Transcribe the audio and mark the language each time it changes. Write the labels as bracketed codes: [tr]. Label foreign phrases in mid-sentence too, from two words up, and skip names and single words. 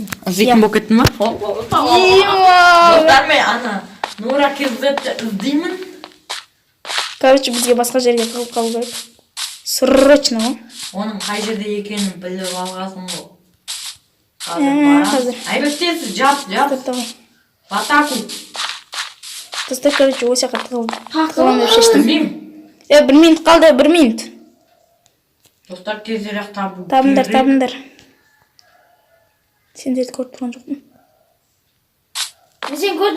[kk] Іздейтін болып кеттің ба? Достар, мен ана Нура KZ'ді іздеймін. Короче, бізге басқа жерге тығылып қалу керек. Срочно ғой. Оның қай жерде екенін біліп алғасың ғой. Қазір. Айбек тез, жап. [ru] Давай. В атаку. [kk] Достар, короче, осы жаққа тығылам деп шештім. Білмеймін. 1 минут қалды, 1 минут. Достар, тезірек табу. Табыңдар. Сендерді көріп тұрған жоқпын. Мен сен көрдім.